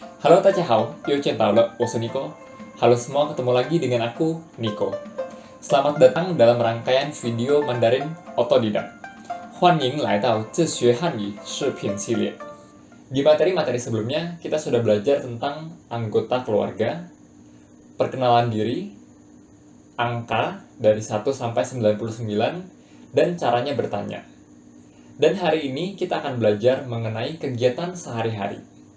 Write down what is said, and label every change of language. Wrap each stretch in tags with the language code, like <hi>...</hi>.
<zh>Halo, 大家好，又见到了，我是 Nico.</zh> <id>Halo semua, ketemu lagi dengan aku, Nico. Selamat datang dalam rangkaian video Mandarin Otodidak.</id> <zh>欢迎来到自学汉语视频系列.</zh> <id>Di materi-materi sebelumnya, kita sudah belajar tentang anggota keluarga, perkenalan diri, angka dari 1 sampai 99, dan caranya bertanya. Dan hari ini kita akan belajar mengenai kegiatan sehari-hari.</id>